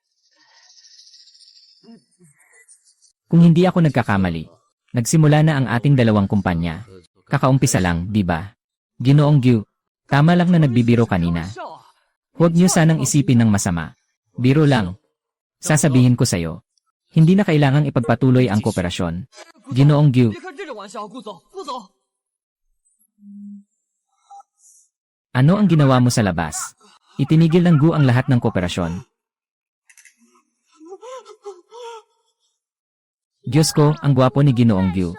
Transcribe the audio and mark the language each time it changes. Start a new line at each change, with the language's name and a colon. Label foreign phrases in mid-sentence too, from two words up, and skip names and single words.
Filipino: Kung hindi ako nagkakamali, nagsimula na ang ating dalawang kumpanya. Kakaumpisa lang, di ba? Ginoong Gu, tama lang na nagbibiro kanina. Huwag niyo sanang isipin ng masama. Biro lang. Sasabihin ko sa'yo. Hindi na kailangang ipagpatuloy ang kooperasyon. Ginoong Gu,
Chinese: 别开这种玩笑，顾总，顾总。
Filipino: ano ang ginawa mo sa labas? Itinigil ng Gu ang lahat ng kooperasyon. Diyos ko, ang gwapo ni Ginoong Gu.